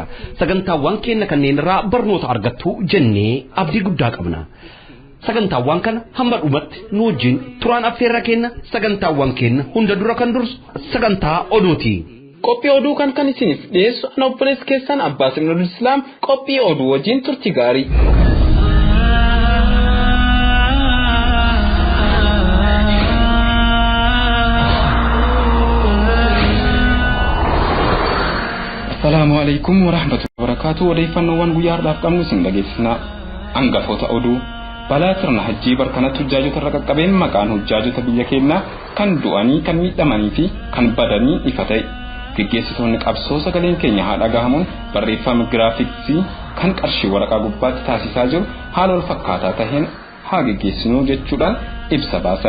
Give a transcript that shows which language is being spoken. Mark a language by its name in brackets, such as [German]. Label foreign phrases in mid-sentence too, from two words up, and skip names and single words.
[Oromo] Sagantaawwan keenya kanneen irraa barnoota argattu jennee abdii guddaa qabna. Sagantaawwan kana hamma dhumatti nu wajjin turaan affeerra keenya. Sagantaawwan keenya hunda dura kan dursu sagantaa oduuti. Qophii oduu kan isiniif dhiyeessu ana obboleessi keessan Abbaas Ibn al-Islaam qophii oduu wajjin turtii gaarii. [Arabic] السلام عليكم ورحمة الله وبركاته. [Oromo] Odeeffannoowwan guyyaa har'aaf qabnu isin dhageessisna. Hangafoota oduu balaa sirna hajjii barkanatti hujjaajota irra qaqqabeen maqaan hujjaajota biyya keenyaa kan du'anii kan miidhamanii fi kan badanii ifa ta'e. Gaggeessitoonni qabsoo sagaleen keenya haa dhagahamuun barreeffama giraafiksii kan qarshii waraqaa gubbaatti taasisaa jiru haala wal fakkaataa taheen haa gaggeessinuu jechuudhaan ibsa baasan.